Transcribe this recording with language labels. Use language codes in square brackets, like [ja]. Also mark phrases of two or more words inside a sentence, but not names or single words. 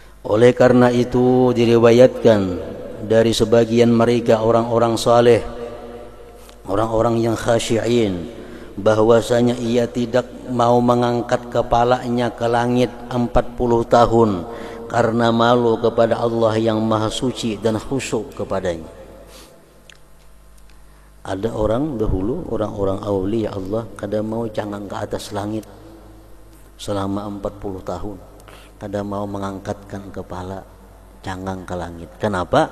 [id] Oleh karena itu diriwayatkan dari sebagian mereka orang-orang saleh, orang-orang yang khasyi'in, bahwasanya ia tidak mau mengangkat kepalanya ke langit 40 tahun karena malu kepada Allah yang Maha Suci dan khusyuk kepadanya. Ada orang dahulu, orang-orang aulia Allah, [bjn] kada mau cangang ke atas langit selama 40 tahun. Kada mau mengangkatkan kepala cangang ke langit. Kenapa?